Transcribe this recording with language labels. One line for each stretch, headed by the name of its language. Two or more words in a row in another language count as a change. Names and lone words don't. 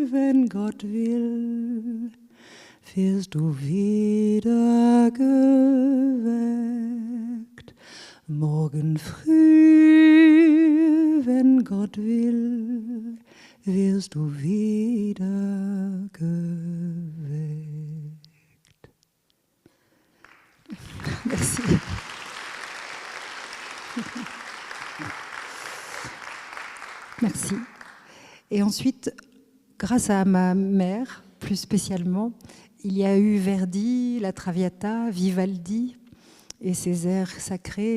German: wenn Gott will, wirst du wieder geweckt. Morgen früh, wenn Gott will, wirst du wieder geweckt.
French: Merci. Merci. Et ensuite, grâce à ma mère, plus spécialement, il y a eu Verdi, la Traviata, Vivaldi et ses airs sacrés.